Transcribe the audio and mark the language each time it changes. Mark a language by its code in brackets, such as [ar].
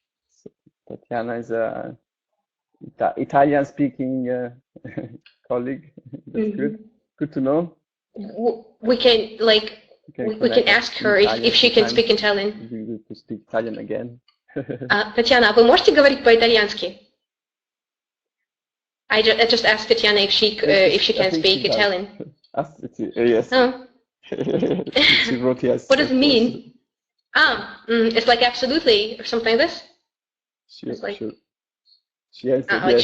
[en] So Tatiana is a Italian-speaking colleague. That's good. Good to know. We can we can ask her if she can speak Italian. To speak Italian again. [ru] Tatiana, вы можете говорить по-итальянски? [en] I just asked Tatiana if she can speak Italian. Yes. Oh. She wrote yes. What does it mean? It's like absolutely or something like this. It's like she answered yes.